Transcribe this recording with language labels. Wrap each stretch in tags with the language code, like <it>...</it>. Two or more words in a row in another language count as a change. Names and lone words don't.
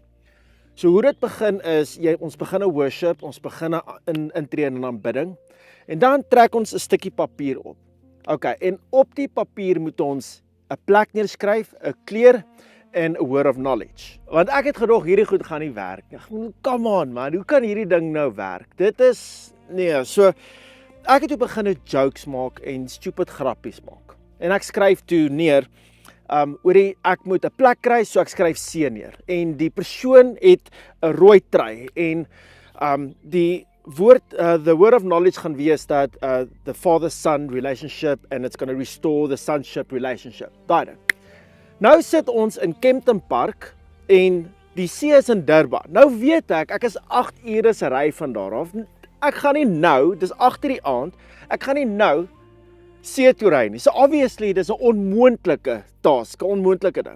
<af>So hoe dit begin is, ons begin 'n worship, ons begin 'n intree in aanbidding en dan trek ons 'n stukkie papier op. Okay, en op die papier moet ons 'n plek neerskryf, 'n kleur en 'n</af> <en>word of knowledge.</en> <af>Want ek het gedog hierdie goed gaan nie werk nie.</af> <en>Come on man,</en> <af>hoe kan hierdie ding nou werk? Dit is so ek het toe begin jokes maak en stupid grappies maak. En ek skryf toe neer ek moet 'n plek kry, so ek skryf C neer. En die persoon het 'n rooi trui en die woord</af> <en>the word of knowledge</en> <af>gaan wees dat</af> <en>the father-son relationship and it's going to restore the sonship relationship.</en> <af>Daai ding. Nou sit ons in Kempton Park en die see is in Durban. Nou weet ek is 8 ure se ry van daar af. Ek gaan nie nou, dis 8 die aand, ek gaan nie nou see toe ry nie. So obviously dis 'n onmoontlike task, 'n onmoontlike ding.</af>